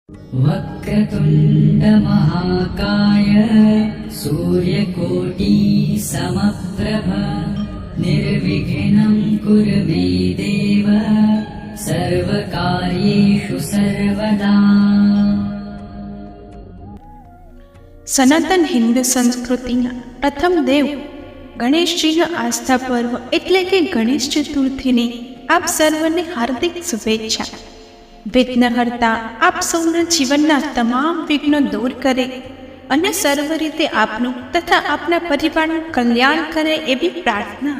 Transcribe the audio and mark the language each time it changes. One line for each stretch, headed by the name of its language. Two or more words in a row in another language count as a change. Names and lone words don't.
Sanskrit: वक्रतुण्डमहाकाय सूर्यकोटिसमप्रभ निर्विघ्नं कुरु मे देव सर्वकार्येषु सर्वदा।
Gujarati: સનાતન હિન્દુ સંસ્કૃતિના પ્રથમ દેવ ગણેશજીનો આસ્થા પર્વ એટલે કે ગણેશ ચતુર્થીની આપ સર્વને હાર્દિક શુભેચ્છા। વિઘ્નહર્તા આપ સૌના જીવનના તમામ વિઘ્નો દૂર કરે અને સર્વ રીતે આપનું તથા આપના પરિવારનું કલ્યાણ કરે એવી પ્રાર્થના।